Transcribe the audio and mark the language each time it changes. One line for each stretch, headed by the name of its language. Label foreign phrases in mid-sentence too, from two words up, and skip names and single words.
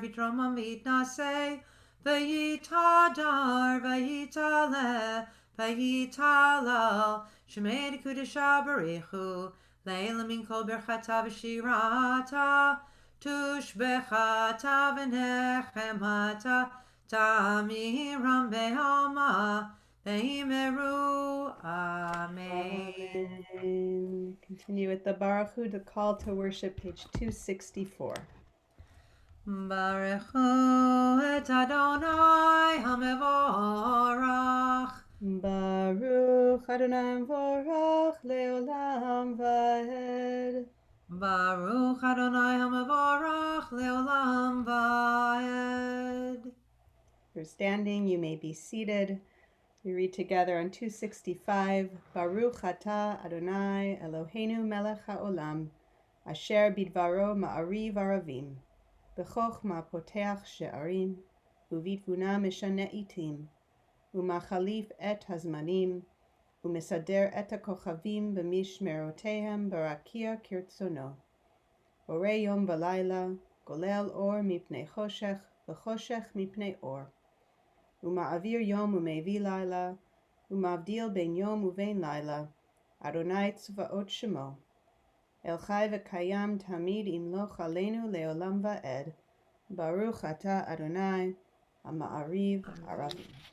Aramaic: ויתרומם ויתנשא ויתהדר ויתעלה ויתהלל שמיה דקודשא בריך הוא לעלא מן כל ברכתא ושירתא תשבחתא ונחמתא דאמירן בעלמא ואמרו אמן.
Hebrew: Amen.
English: Continue with the
Hebrew: ברוך הוא,
English: the call to worship, page 264.
Hebrew: ברכו את ה' המבורך ברוך ה' מבורך לעולם ועד. ברוך ה' המבורך לעולם ועד.
English: If you're standing, you may be seated. We read together on 265,
Hebrew: ברוך אתה ה' אלהינו מלך העולם אשר בדברו מעריב ערבים בחכמה פותח שערים, ובתבונה משנה עתים ומחליף את הזמנים ומסדר את הכוכבים במשמרותיהם ברקיע כרצונו בורא יום ולילה גולל אור מפני חשך וחשך מפני אור ומעביר יום ומביא לילה ומבדיל בין יום ובין לילה ה' צבאות שמו אל חי וקים תמיד ימלוך עלינו לעולם ועד ברוך אתה ה' המעריב ערבים.